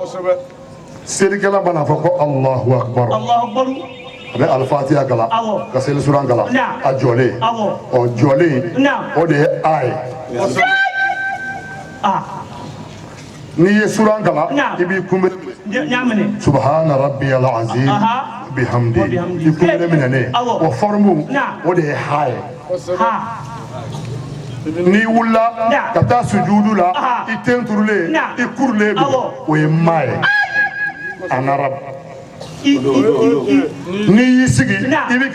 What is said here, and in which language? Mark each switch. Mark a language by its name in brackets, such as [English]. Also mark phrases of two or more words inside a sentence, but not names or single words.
[Bambara] selikɛla mana fɔ ko [Arabic] الله أكبر الله أكبر. [Bambara] a bɛ alifatiya kalan ka seli suran kalan a jɔlen ɔ jɔlen o de ye a ye n'i ye suran kalan i b'i kunbɛn Ɲamine. [Arabic] سبحان ربي العظيم بحمده [Bambara] i kunbɛn minɛnen o forme o de ye ha ye Ha. n'i wulila ka taa sujudu la i ten turulen i kurulen don o ye ma ye [French] en arabe [Bambara] n'i y'i sigi i bɛ